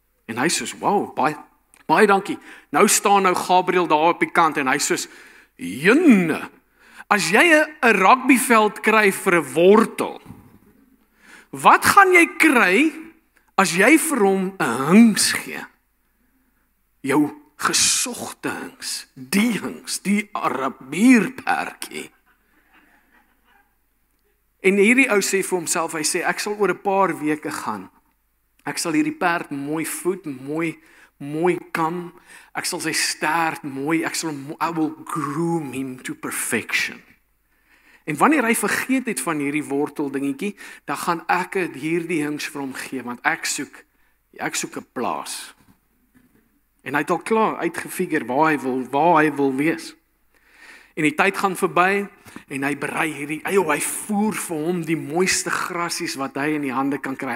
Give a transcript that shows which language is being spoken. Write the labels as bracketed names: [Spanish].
[Afrikaans] En hy sê, wow, baie dankie. Nou staan nou Gabriel daar op die kant en hy sê, jenne, as jy 'n rugbyveld kry vir 'n wortel, wat gaan jy kry as jy vir hom 'n hings gee? Jou gesogte hings, die Arabierperdjie. En hierdie ou sê vir homself, hy sê, ek sal oor 'n paar weke gaan. Ek sal hierdie perd mooi voed, mooi kam. Ek sal sy stert mooi, [English] I will groom him to perfection. [Afrikaans] En wanneer hy vergeet het van hierdie wortel dingetjie, dan gaan ek hierdie hings vir hom gee, want ek soek 'n plaas. En hy het al klaar uitgefigure waar hy wil wees. En die tyd gaan verby en hy berei hy voer vir hom die mooiste grasies wat hy in die hande kan kry.